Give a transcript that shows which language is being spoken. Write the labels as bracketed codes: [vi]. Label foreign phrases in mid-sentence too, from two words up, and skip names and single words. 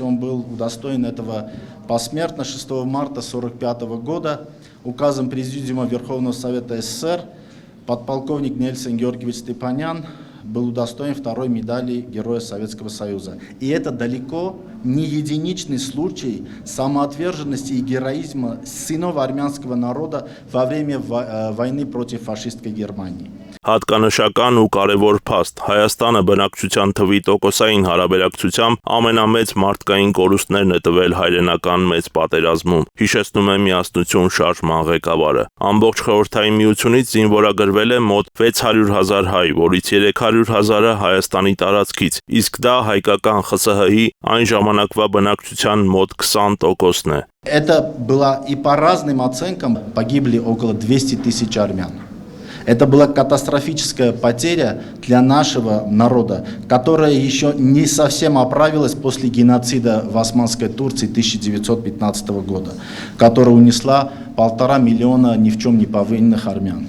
[ru] Он был удостоен этого посмертно 6 марта 1945 года указом Президиума Верховного Совета СССР подполковник Нельсон Георгиевич Степанян был удостоен 2-й медали Героя Советского Союза. И это далеко не единичный случай самоотверженности и героизма сынов армянского народа во время войны против фашистской Германии. [hy] Հատկանշական ու կարևոր փաստ Հայաստանը բնակչության թվի տոկոսային հարաբերակցությամբ ամենամեծ մարդկային կորուստներն է տվել հայրենական մեծ պատերազմում, հիշեցնում է Միասնություն շարժման ղեկավարը։ Ամբողջ խորհրդային միությունից զինվորագրվել է մոտ 600,000 հայ, որից 300,000-ը Հայաստանի տարածքից, իսկ դա հայկական ԽՍՀ-ի այն ժամանակվա բնակչության мод 20%-ն է։ [ru] Это было и по разным оценкам погибли около 200 тысяч армян. Это была катастрофическая потеря для нашего народа, которая еще не совсем оправилась после геноцида в Османской Турции 1915 года, которая унесла 1,5 миллиона ни в чем не повинных армян.